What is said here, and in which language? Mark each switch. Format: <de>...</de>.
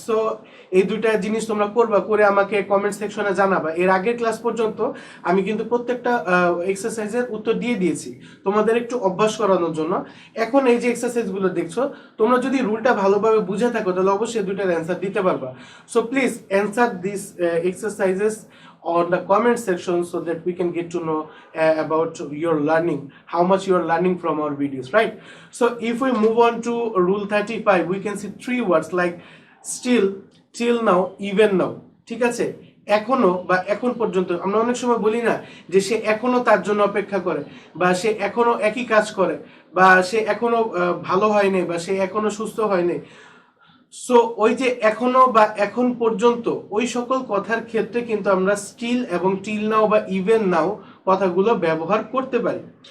<bn>So এই দুইটা জিনিস তোমরা করবা, করে আমাকে কমেন্ট সেকশনে জানাবা। এর আগের ক্লাস পর্যন্ত আমি কিন্তু প্রত্যেকটা এক্সারসাইজের উত্তর দিয়ে দিয়েছি তোমাদের একটু অভ্যাস করানোর জন্য। এখন এই যে এক্সারসাইজগুলো দেখছো, তোমরা যদি রুলটা ভালোভাবে বুঝে থাকো তাহলে অবশ্যই দুইটার অ্যান্সার দিতে পারবা।</bn> <en>So please answer this exercises on the comment section so that we can get to know about your learning, how much you are learning from our videos, right? So if we move on to rule 35, we can see 3 words like still, till now, even now.</en> <bn>ঠিক আছে, এখনো বা এখন পর্যন্ত। আমরা অনেক সময় বলি না যে সে এখনো তার জন্য অপেক্ষা করে, বা সে এখনো একই কাজ করে, বা সে এখনো ভালো হয়নি, বা সে এখনো সুস্থ হয়নি। সো ওই যে এখনো বা এখন পর্যন্ত, ওই সকল কথার ক্ষেত্রে কিন্তু আমরা স্টিল এবং টিল নাও বা ইভেন নাও কথাগুলো ব্যবহার করতে পারি।</bn>